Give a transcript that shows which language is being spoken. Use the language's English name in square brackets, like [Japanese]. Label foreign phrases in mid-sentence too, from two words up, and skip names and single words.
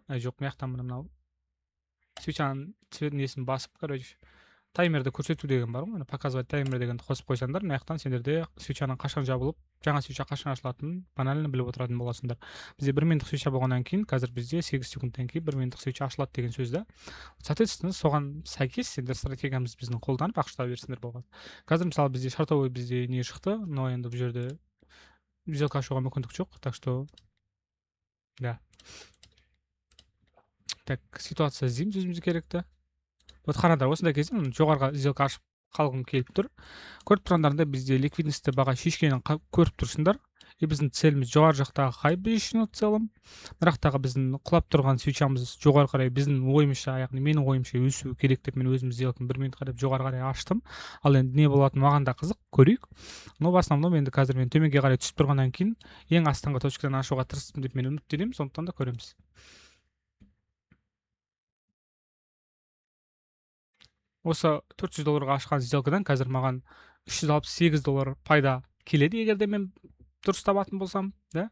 [Kazakh] Жоқ, мына жақтан мынау свечаның несін басып, короче, таймерді көрсету деген бар ғой, [Russian] показывать таймер [Kazakh] дегенді қосып қойсаңдар, мына жақтан сендерде свечаның қашан жабылып, жаңа свеча қашан ашылатынын банально біліп отыратын боласыңдар. Бізде 1 минуттық свеча болғаннан кейін, қазір бізде 8 секундтан кейін 1 минуттық свеча ашылады деген сөз да. Соответственно, соған сәйкес сендер стратегиямыз біздің қолданып ақша таба берсіңдер болған. Қазір мысалы бізде шартовый бізде не шықты, но енді бұл жерде сделка ашуға мүмкіндік жоқ, [Russian] так что да. [Kazakh] Так, ситуация іздейміз өзімізге керекті. Вот қараңдар, осындай кезде жоғарғы сделка ашып қалғым келіп тұр. Көріп тұрғандарында бізде ликвидностьті баға шешкенін көріп тұрсыңдар. И біздің целіміз жоғары жақтағы хай бейшін [Russian] в целом. [Kazakh] Мына жақтағы біздің құлап тұрған свечамыз жоғары қарай біздің ойымызша, яғни менің ойымша өсуі керек деп мен өзім сделканы 1 минутқа деп жоғары қарай аштым. Ал енді не болатыны маған да қызық, көрейік. [Russian] Но в основном [Kazakh] енді қазір мен төменге қарай түсіп тұрғаннан кейін ең астыңғы точкадан ашуға тырыстым деп мен үміттенемін, сондықтан да көреміз. Осы $400 ашқан сделкадан қазір маған $368 пайда келеді, егер де мен дұрыс табатын болсам, да?